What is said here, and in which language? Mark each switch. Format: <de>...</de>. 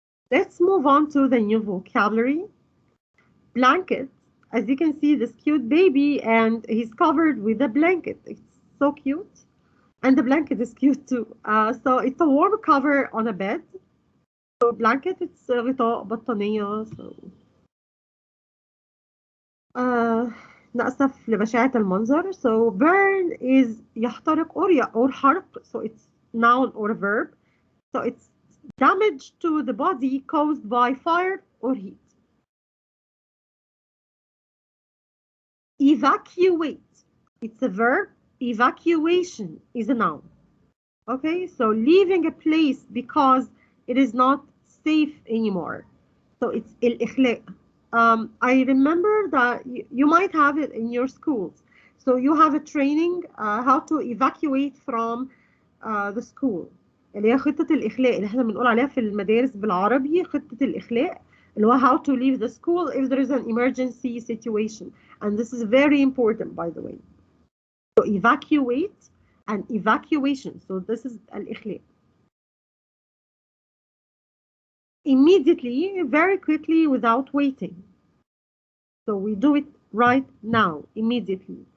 <en>Let's move on to the new vocabulary. Blanket. As you can see, this cute baby, and he's covered with a blanket. It's so cute. And the blanket is cute too. So it's a warm cover on a bed. So blanket, it's</en> <ar>غطاء بطانية. So نأسف لبشاعة المنظر.</ar> <en>So burn is يحترق or حرق. So it's noun or a verb. So it's damage to the body caused by fire or heat. Evacuate. It's a verb. Evacuation is a noun. Okay, so leaving a place because it is not safe anymore. So it's الإخلاء. I remember that you might have it in your schools. So you have a training how to evacuate from the school.</en> <ar>اللي هي خطة الإخلاء اللي احنا بنقول عليها في المدارس بالعربي خطة الإخلاء اللي هو</ar> <en>how to leave the school if there is an emergency situation. And this is very important, by the way. So evacuate and evacuation. So this is الإخلاء. Immediately, very quickly, without waiting. So we do it right now, immediately.</en>